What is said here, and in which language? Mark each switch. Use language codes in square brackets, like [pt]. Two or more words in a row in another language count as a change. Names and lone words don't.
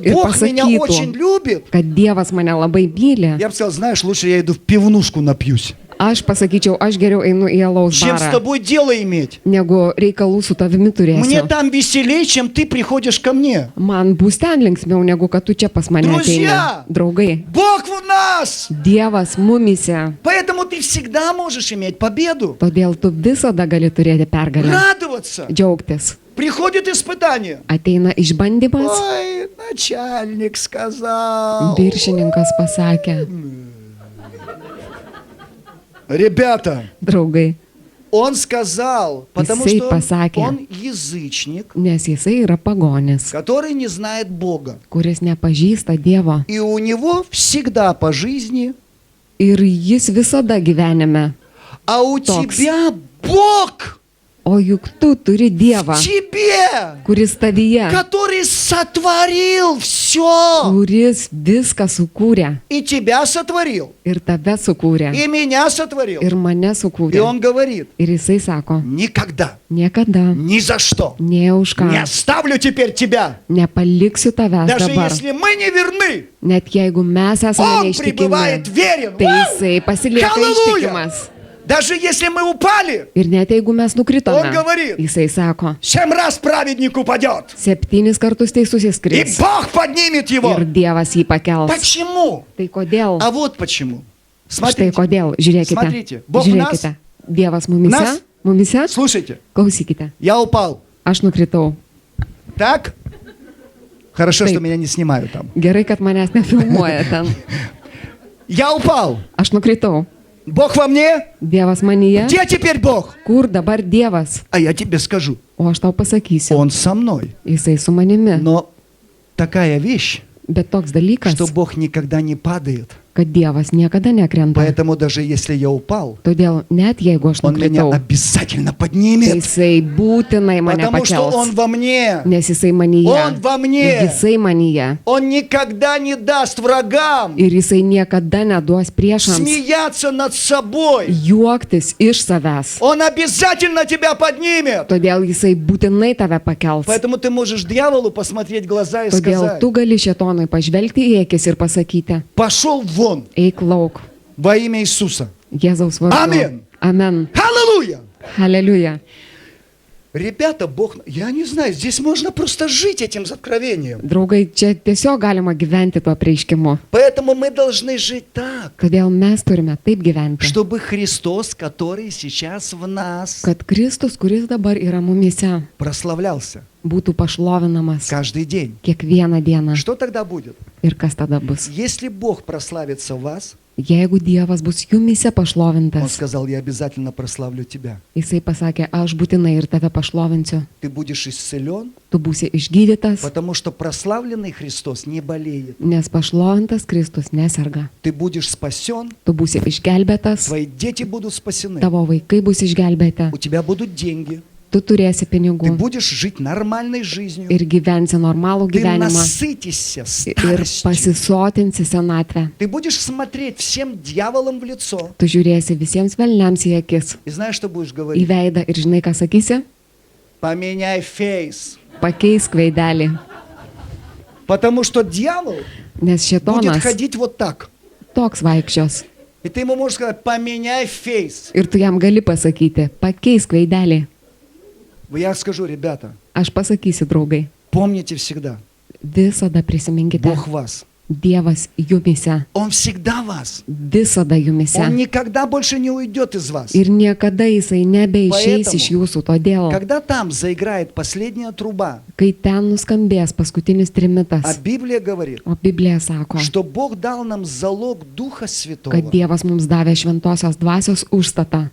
[ru] И Бог меня [lt] посакиту. [ru] очень любит, [lt] kad Dievas mane labai myli, [ru] я бы сказал, знаешь, лучше я иду в пивнушку напьюсь, [lt] aš pasakyčiau, aš geriau einu į alaus [ru] чем с [lt] barą, [ru] тобой дело иметь. [lt] negu reikalų su tavimi [ru] Мне [lt] turėsiu. [ru] там веселее, чем ты приходишь ко мне. [lt] Man bus ten linksmiau, negu kad tu čia pas mane [ru] Друзья! [lt] ateini. Draugai, [ru] Бог в нас! [lt] Dievas mumise, [ru] Поэтому ты всегда можешь иметь победу, [lt] todėl tu visada gali turėti pergalę, [ru] радоваться. [lt] džiaugtis. [ru] Приходит испытание. [lt] Ateina išbandymas, [ru] Ой, начальник сказал. [lt] viršininkas pasakė, [ru] Ребята, [lt] draugai, [ru] он сказал, потому [lt] Jisai [ru] что [lt] pasakė. [ru] он язычник, [lt] nes jisai yra pagonis, [ru] который не знает Бога. [lt] kuris nepažįsta Dievo. [ru] И у него всегда по жизни, [lt] Ir jis visada gyvenime, [ru] а у [lt] Toks. [ru] тебя Бог. [lt] O juk tu turi Dievą, [ru] в тебе, [lt] kuris tavyje, [ru] который сотворил все. [lt] kuris viską sukūrė [ru] И тебя сотворил, [lt] ir tave sukūrė [ru] и меня сотворил. [lt] ir mane [ru] И [lt] sukūrė. [ru] он говорит, [lt] Ir jisai sako, [ru] никогда, [lt] niekada, [ru] ни за что [lt] nie už [ru] не [lt] ką, [ru] оставлю теперь тебя. [lt] nepaliksiu tavęs [ru] Даже [lt] dabar. [ru] если мы не верны, [lt] Net jeigu mes esame [ru] он пребывает [lt] neištikimi, [ru] верен. [lt] tai jisai pasilieka Halleluja! ištikimas. [ru] Даже если мы упали, [lt] Ir net jeigu mes nukritome, [ru] Он говорит, [lt] jisai sako, [ru] 7 раз праведник упадет, [lt] 7 kartus teisusis [ru] и [lt] kris [ru] Бог поднимет его. [lt] ir Dievas jį pakels. [ru] Почему? [lt] Tai kodėl? [ru] А вот почему. [lt] Štai [ru] Смотрите, [lt] kodėl. Žiūrėkite. [ru] Смотрите, Бог в нас. [lt] Žiūrėkite. Dievas mumise. Nas. Mumise. [ru] слушайте, [lt] Klausykite. [ru] я упал. [lt] Aš nukritau. [ru] Так? Хорошо, [lt] Taip. [ru] что меня не снимают там. [lt] Gerai, kad manęs nefilmuoja ten. [ru] Я упал. [lt] Aš nukritau. [ru] Бог во мне? [lt] Dievas manyje. [ru] Где теперь Бог? [lt] Kur dabar Dievas? [ru] А я тебе скажу, [lt] O aš tau pasakysiu. [ru] Он со мной. [lt] Jisai su manimi. [ru] Но такая вещь, [lt] Bet toks dalykas, [ru] что Бог никогда не падает. [lt] kad Dievas niekada nekrenta. [ru] Поэтому даже если я упал, [lt] Todėl net jeigu aš [ru] Он меня [lt] nukritau, [ru] обязательно [lt] tai [ru] поднимет. [lt] jisai būtinai mane [ru] Потому что Он [lt] pakels. [ru] во мне. [lt] Nes jisai manyje. [ru] Он во мне. [lt] Jisai manyje. [ru] Он никогда не даст врагам [lt] Ir jisai niekada neduos priešams [ru] смеяться над собой. [lt] juoktis iš savęs. [ru] Он обязательно тебя поднимет. [lt] Todėl jisai būtinai tave pakels. [ru] Поэтому ты можешь дьяволу посмотреть в глаза и [lt] Todėl [ru] сказать, [lt] tu gali šetonui pažvelgti į akis ir pasakyti, [ru] пошел вон [lt] eik lauk, [ru] во имя Иисуса. [lt] Jėzaus vardu. Amen. Amen. [ru] Аллилуйя! [lt] Aleliuja. [ru] Ребята, Бог, я не знаю, здесь можно просто жить этим откровением. [lt] Draugai, čia tiesiog galima gyventi tuo prieiškimu. [ru] Поэтому мы должны жить так, [lt] Todėl mes turime taip gyventi, [ru] чтобы Христос, который сейчас в нас, [lt] kad Kristus, kuris dabar yra mumise, [ru] прославлялся [lt] būtų pašlovinamas [ru] каждый день. [lt] kiekvieną dieną. [ru] Что тогда будет? [lt] Ir kas tada bus? [ru] Если Бог прославится в вас, [lt] Jeigu Dievas bus jumise [ru] Он [lt] pašlovintas, [ru] сказал, я обязательно прославлю тебя. [lt] jisai pasakė, aš būtinai ir tave pašlovinsiu. [ru] Ты будешь исцелен, [lt] Tu būsi išgydytas, [ru] потому что прославленный Христос не болеет. [lt] nes pašlovintas Kristus neserga. [ru] Ты будешь спасен, [lt] Tu būsi išgelbėtas, [ru] твои дети будут спасены, [lt] tavo vaikai bus išgelbėti, [ru] у тебя будут деньги, [lt] tu turėsi [ru] ты [lt] pinigų [ru] будешь жить нормальной жизнью, [lt] ir gyvensi normalų [ru] ты [lt] gyvenimą [ru] насытишься [lt] ir [ru] старостью, [lt] pasisotinsi senatvę. [ru] ты будешь смотреть всем дьяволам в лицо. [lt] Tu žiūrėsi visiems velniams į akis, [ru] И знаешь, что будешь [lt] į [ru] говорить? [lt] veidą ir žinai, ką sakysi? [ru] Поменяй фейс. [lt] Pakeisk veidelį, [ru] Потому что дьявол [lt] nes [ru] будет [lt] šetonas [ru] ходить вот так. [lt] toks vaikščios. [ru] И ты ему можешь сказать, поменяй фейс. [lt] Ir tu jam gali pasakyti, pakeisk veidelį. [ru] Я скажу, ребята, [lt] Aš pasakysiu, draugai, [ru] помните всегда, [lt] visada prisiminkite, [ru] Бог в вас. [lt] Dievas jumise, [ru] Он всегда вас. [lt] visada [ru] Он [lt] jumise. [ru] никогда больше не уйдет из вас. [lt] Ir niekada jisai nebeišeis [ru] Поэтому, [lt] iš jūsų. Todėl, [ru] Когда там заиграет последняя труба, [lt] kai ten nuskambės paskutinis [ru] а [lt] trimitas, [ru] Библия говорит, [lt] o Biblija sako, [ru] что Бог дал нам залог Духа [lt] kad [ru] Святого. [lt] Dievas mums davė šventosios dvasios užstatą.